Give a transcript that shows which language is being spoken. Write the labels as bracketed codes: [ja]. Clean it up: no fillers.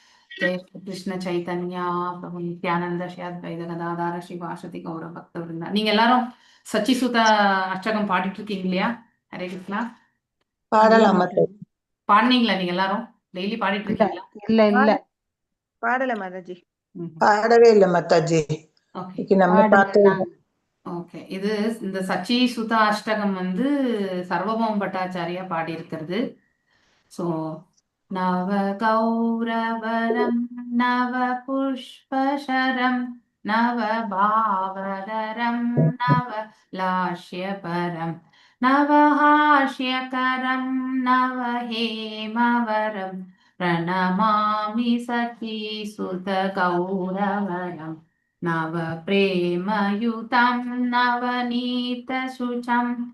[sa] जय कृष्ण चैतन्य प्रभु नित्यानंद श्री अद्वैत गदाधर श्रीवासति गौर भक्त वृंदा। [ta] நீங்க எல்லாரும் சச்சிசுத அஷ்டகம் பாடிட்டு இருக்கீங்க இல்லையா? ஹரே கிருஷ்ணா. பாடலாம் மாதாஜி. பாடுனீங்களா நீங்க எல்லாரும்? டெய்லி பாடிட்டு இருக்கீங்களா? இல்ல பாடல மாதாஜி. பாடவே இல்ல மாதாஜி. இன்னைக்கு நம்ம பார்த்தோம். ஓகே, இது இந்த சச்சி சுதா அஷ்டகம் வந்து சர்வபௌம பட்டாச்சாரியா பாடியிருக்கிறது. [sa] ஸோ நவ கௌரவரம் நவ புஷ்பசரம் நவ பாவதரம் நவ லாஷ்யபரம் நவஹாஷ்யகரம் நவ ஹேமவரம் பிரணமாமி சச்சி சுத கௌரவரம் नव प्रेमयुतं नवनीतशुचं